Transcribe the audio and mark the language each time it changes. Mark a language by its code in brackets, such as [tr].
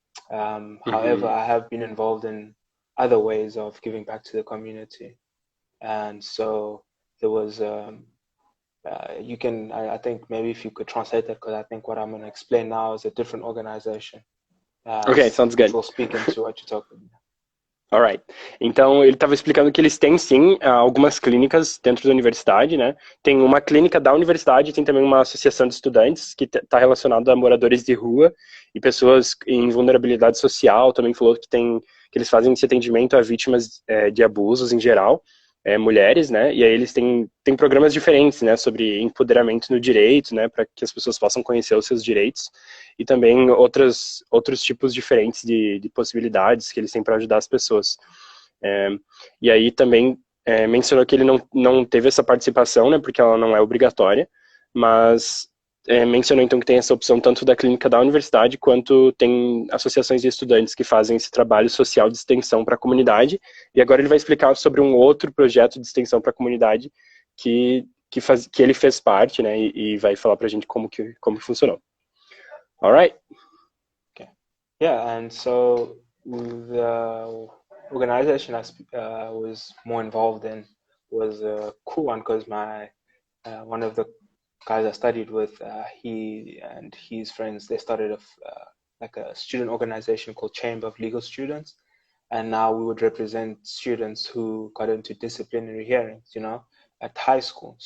[en] However, I have been involved in other ways of giving back to the community, and so there was I think maybe if you could translate that, because I think what I'm going to explain now is a different organization. Okay, sounds good. Which will speak into what you're talking about. Alright. [pt] Então, ele estava explicando que eles têm, sim, algumas clínicas dentro da universidade, né? Tem uma clínica da universidade, tem também uma associação de estudantes que está relacionada a moradores de rua e pessoas em vulnerabilidade social. Também falou que eles fazem esse atendimento a vítimas de abusos em geral, mulheres, né? E aí eles têm programas diferentes, né? Sobre empoderamento no direito, né? Para que as pessoas possam conhecer os seus direitos. E também outros tipos diferentes de possibilidades que eles têm para ajudar as pessoas. E aí também mencionou que ele não teve essa participação, né, porque ela não é obrigatória, mas mencionou então que tem essa opção tanto da clínica da universidade, quanto tem associações de estudantes que fazem esse trabalho social de extensão para a comunidade. E agora ele vai explicar sobre um outro projeto de extensão para a comunidade que ele fez parte, né, e vai falar para a gente como que funcionou. [en] All right. Okay. Yeah, and so the organization I was more involved in was a cool one, because one of the guys I studied with, he and his friends, they started like a student organization called Chamber of Legal Students, and now we would represent students who got into disciplinary hearings, at high school.